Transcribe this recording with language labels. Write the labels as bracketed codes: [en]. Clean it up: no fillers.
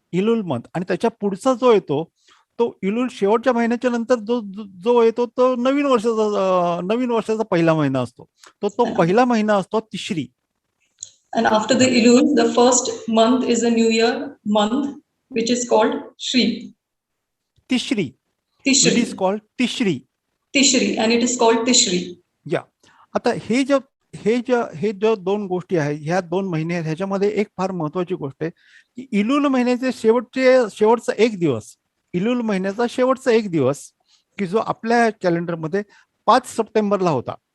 [en] Elul month. [mr] आणि त्याच्या पुढचा जो येतो तो इलूल, शेवटच्या महिन्याच्या नंतर जो येतो तो नवीन वर्षाचा पहिला महिना असतो, तो पहिला महिना असतो तिश्री. [en] And after the Elul, the first month is a New Year month, which is called Shri. [mr] तिश्री. [en] Tishri. It is called Tishri. Tishri, and it is called Tishri. [mr] या, आता हे ज्या दोन गोष्टी आहेत, ह्या 2 महिने आहेत, ह्याच्यामध्ये एक फार महत्वाची गोष्ट आहे की इलूल महिन्याचे शेवटचा एक दिवस, इलूल महिन्याचा शेवटचा एक दिवस की जो आपल्या कॅलेंडरमध्ये 5 सप्टेंबरला होता.